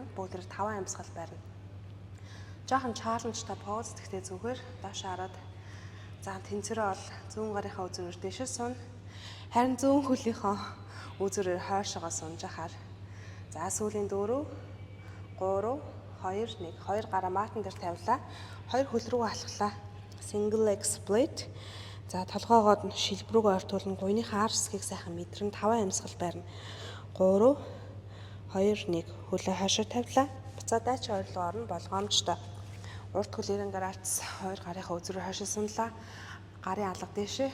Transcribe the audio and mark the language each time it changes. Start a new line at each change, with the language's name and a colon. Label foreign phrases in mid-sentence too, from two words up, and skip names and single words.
Mongolian: Бүгдээр 5 амьсгал барина. Жохон чаленжтай поз гэхдээ зүгээр доош хараад за тэнцвэрээ ол зүүн гарынхаа үзүүрээр дэшээ сун. Харин зүүн хөлийнхөө үзүүрээр хойшоогоо сунж ахаар. За сүүлийн 4 3 2 1. 2 гараа матн дээр тавилаа. 2 хөл рүү алхлаа.
English: Single leg split.
Mongolian: За толгоогоод нь шилб рүүгээ ортуулна. Гуйныхаа ар хэсгийг сайхан мэдрэн 5 амьсгал барина. 3 2 1. Хөлөө хойшоо тавилаа. Буцаад дайчин ойрлоо орно болгоомжтой. Урд хөл 90 градус 2 гарынхаа үзүүрээр хойшоо сунлаа. Гарын алга дээшээ.